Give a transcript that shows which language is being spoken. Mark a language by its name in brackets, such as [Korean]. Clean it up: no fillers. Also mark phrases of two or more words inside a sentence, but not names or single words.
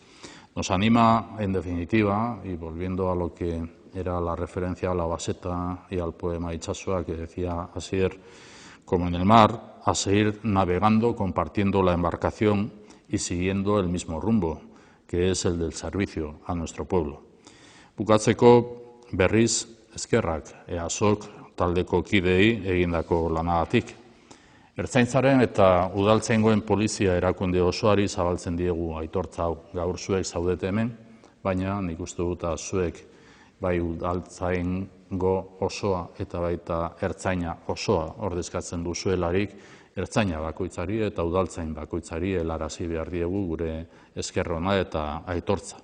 [Spanish] Nos anima, en definitiva, y volviendo a lo que era la referencia a la Baseta y al poema de Itxasoa que decía Asier, como en el mar, a seguir navegando, compartiendo la embarcación y siguiendo el mismo rumbo, que es el del servicio a nuestro pueblo. [Basque] Bukatzeko berriz eskerrak EASOK taldeko kideei egindako lanagatik. Ertzaintzaren eta udaltzaingoen polizia erakunde osoari zabaltzen diegu aitortza hau. Gaur zuek zaudete hemen, baina nik uste dut zuek bai udaltzaingo osoa eta baita ertzaina osoa ordezkatzen duzuelarik, ertzaina bakoitzari eta udaltzain bakoitzari helarazi behar diegu gure esker ona eta aitortza.